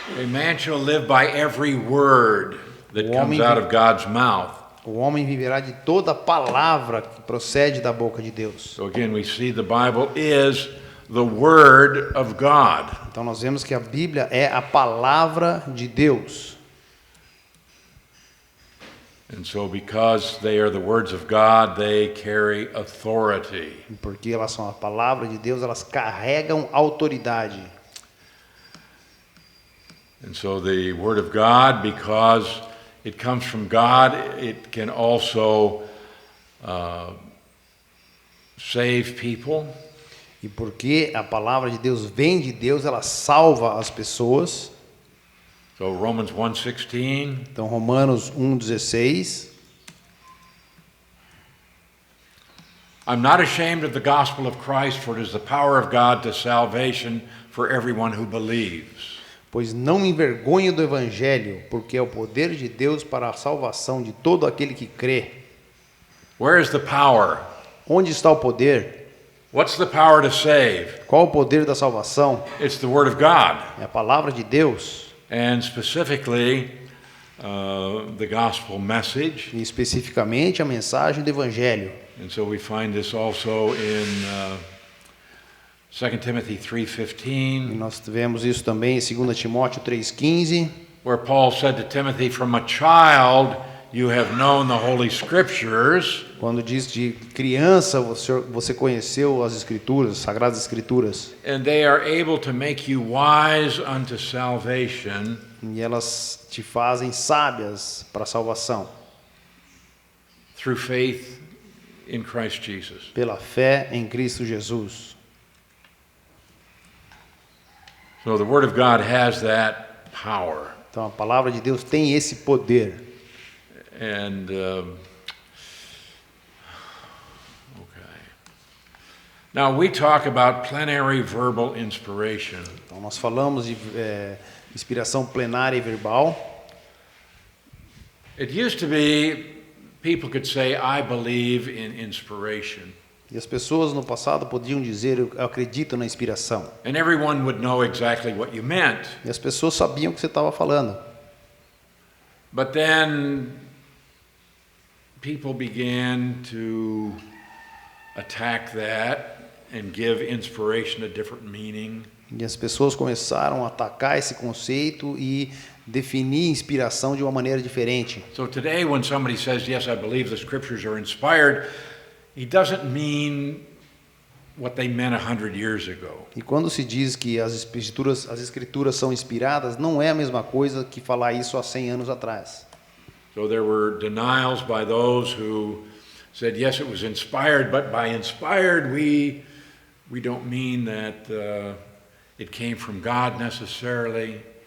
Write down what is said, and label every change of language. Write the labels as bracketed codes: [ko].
[en] A man shall live by every word that comes out of God's mouth. [pt] O homem viverá de toda palavra que procede da boca de Deus. [en] So again, we see the Bible is the Word of God. [pt] Então nós vemos que a Bíblia é a palavra de Deus. [en] And so because they are the words of God, they carry authority. [pt] E porque elas são a palavra de Deus, elas carregam autoridade. [en] And so the Word of God, because it comes from God, it can also save people. [pt] E porque a palavra de Deus vem de Deus, ela salva as pessoas. [en] So Romans 1:16. [pt] Então Romanos 1:16. [en] I'm not ashamed of the gospel of Christ, for it is the power of God to salvation for everyone who believes. [pt] Pois não me envergonho do evangelho, porque é o poder de Deus para a salvação de todo aquele que crê. [en] Where is the power? [pt] Onde está o poder? [en] What's the power to save? [pt] Qual o poder da salvação? [en] It's the Word of God, [pt] É a palavra de Deus. [en] and specifically the gospel message. [pt] E especificamente a mensagem do evangelho. [en] And so we find this also in 2 Timothy [pt] E [en] 3:15, [pt] nós vemos isso também em 2 Timóteo 3,15, [en] where Paul said to Timothy, "From a child you have known the Holy Scriptures, [pt] quando diz de criança você conheceu as escrituras, as sagradas escrituras, [en] and they are able to make you wise unto salvation [pt] e elas te fazem sábias para a salvação, [en] through faith in Christ Jesus." [pt] pela fé em Cristo Jesus. [en] So the Word of God has that power. [pt] Então a palavra de Deus tem esse poder. [en] And okay. Now we talk about plenary verbal inspiration. [pt] Então nós falamos de inspiração plenária e verbal. [en] It used to be people could say, I believe in inspiration. [pt] E as pessoas no passado podiam dizer, eu acredito na inspiração. [en] And everyone would know exactly what you meant. [pt] E as pessoas sabiam o que você estava falando. [en] But then people began to attack that and give inspiration a different meaning. [pt] E as pessoas começaram a atacar esse conceito e definir inspiração de uma maneira diferente. [en] So today when somebody says, yes, I believe the scriptures are inspired, he doesn't mean what they meant 100 years ago. [pt] E quando se diz que as escrituras são inspiradas, não é a mesma coisa que falar isso há 100 anos atrás. [en] So there were denials by those who said, yes, it was inspired, but by inspired we don't mean that it came from God necessarily.